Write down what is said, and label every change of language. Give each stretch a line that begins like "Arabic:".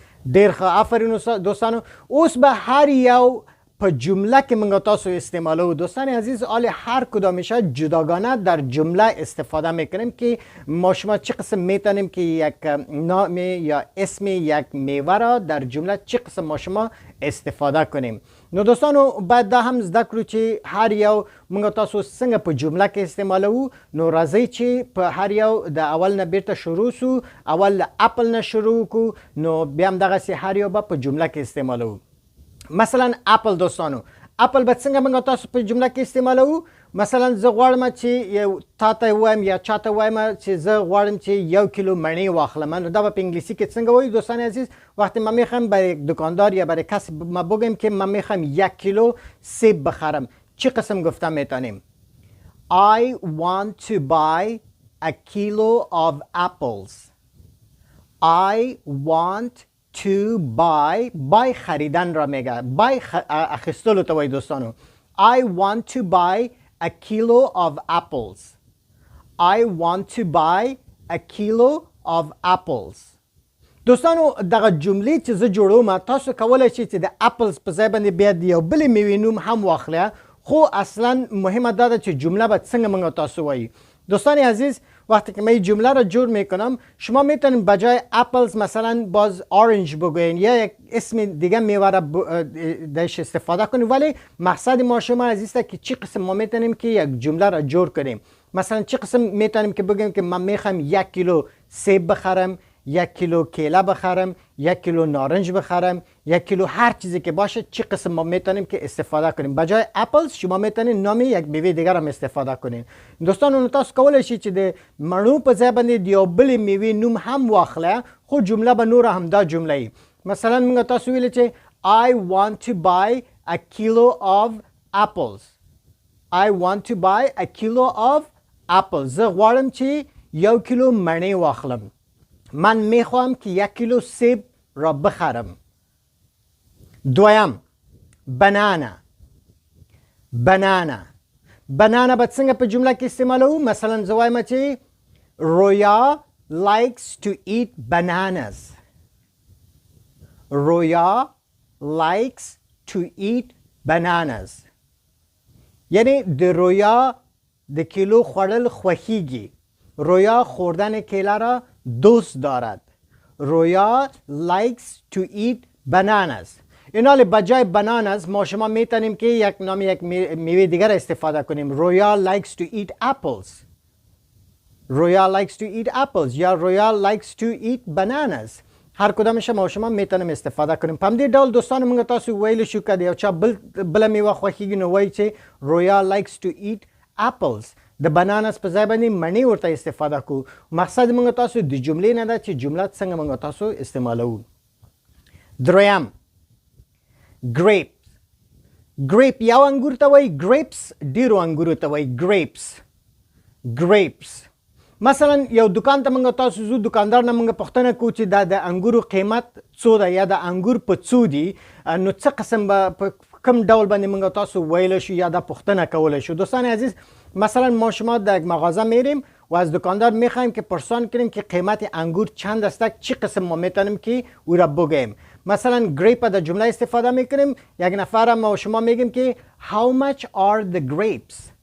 Pashto: ډیر ښه، آفرین دوستانو. اوس به هر یو په جمله که منگا تاسو استعمالو.
Persian: دوستان عزیز حال هر کدامش جداگانه در جمله استفاده میکنیم که ما شما چه قسم میتونیم که یک نام یا اسم یک میوه را در جمله چه قسم ما شما استفاده کنیم.
Pashto: نو دوستانو باید دا هم زده کړو چې هر یو منگا تاسو څنګه په جمله کې استعمالو. نو راځي چې په هر یو د اول نه بیرته شروع سو. اول اپل نه شروع کو، نو بیا هم دغه سي هر یو به په جمله کې استعمالو. مثلا اپل دوستانو، اپل به څنګه موږ تاسو په جمله کې استعمالو؟ مثلا زه غواړم چې یو تاته وایم یا چاته وایم چې زه غواړم چې 1 کیلو مڼې واخلم، نو دا په انګلیسی کې څنګه وایي دوستان عزیز؟
Persian: وقتی من میخوام برای دکاندار یا برای کسی ما بگم که من میخوام 1 کیلو سیب بخرم، چی قسم گفتم میتونیم؟
English: I want to buy a kilo of apples. I want to buy
Persian: خریدن را میگه.
Pashto: buy اخستلو تو وای دوستانو.
English: I want to buy a kilo of apples. I want to buy a kilo of apples.
Pashto: دوستانو دغه جملې چې زه جوړوم تاسو کولای شئ چې د اپلز په ځای باندې بیا د یو بلې میوې نوم هم واخلئ، خو اصلا مهمه دا ده چې جمله به څنګه موږ تاسو وایي.
Persian: دوستان عزیز وقتی که من جمله را جور میکنم شما میتونید بجای اپلز مثلا باز اورنج بگوین یا یک اسم دیگه میوه را درش استفاده کنید، ولی مقصد ما شما عزیز است که چی قسم ما میتونیم که یک جمله را جور کنیم. مثلا چی قسم میتونیم که بگیم که من میخوام 1 کیلو سیب بخرم، 1 کیلو کیله بخرم، 1 کیلو نارنج بخرم، 1 کیلو هر چیزی که باشه چی قسم ما میتونیم که استفاده کنیم. بجای اپلز شما میتونید نام یک میوه دیگر هم استفاده کنین.
Pashto: دوستان اون تاسو کولای شئ چې د مڼو په ځای باندې د یو بلې میوې نوم هم واخلئ، خو جمله به نور هم دا جمله ای. مثلا موږ تاسو ویل چې
English: I want to buy a kilo of apples. I want to buy a kilo of apples.
Pashto: زه غواړم چې 1 کیلو مڼې واخلم.
Persian: من میخوام که 1 کیلو سیب را بخرم.
Pashto: دویم بنانا. بنانا باید څنګه په جمله کې استعمالو؟ مثلا زه وایم چې رویا
English: likes to eat bananas. Roya likes to eat bananas.
Pashto: یعنی د رویا د کیلو خوړل خوښیږي.
Persian: رویا خوردن کیله را دوست دارد.
English: Roya likes to eat bananas.
Persian: این حال بجای bananas ما شما میتونیم که یک نام یک میوه دیگر استفاده کنیم.
English: Roya likes to eat apples. Roya likes to eat apples یا Roya likes to eat bananas.
Persian: هر کدامش ما شما میتونیم استفاده کنیم.
Pashto: په همدې ډول دوستانو موږ تاسو ویلی شو که د یو چا بله میوه خوښیږي نو وایي چې رویا likes to eat apples. د بنانس په ځای باندې مڼې ورته استفاده کو. مقصد موږ تاسو د جملې نه ده چې جمله څنګه موږ تاسو استعمالوو. دریم grape یو انګور ته وایي، grapes ډیرو انګورو ته وایي grapes. مثلا یو دکان ته موږ تاسو زو دکاندار نه موږ پوښتنه کوو چې دا د انګورو قیمت څو ده یا د انګور په څو دي نو څه قسم به کم ډول باندې موږ تاسو ویل شو یا دا پوښتنه کول شو.
Persian: دوستان عزیز مثلا ما شما در یک مغازه میریم و از دکاندار میخوایم که پرسان کنیم که قیمت انگور چند است، چی قسم ما میتونیم که او را بگیم. مثلا گریپ در جمله استفاده میکنیم، یک نفر ما شما میگیم که
English: how much are the grapes.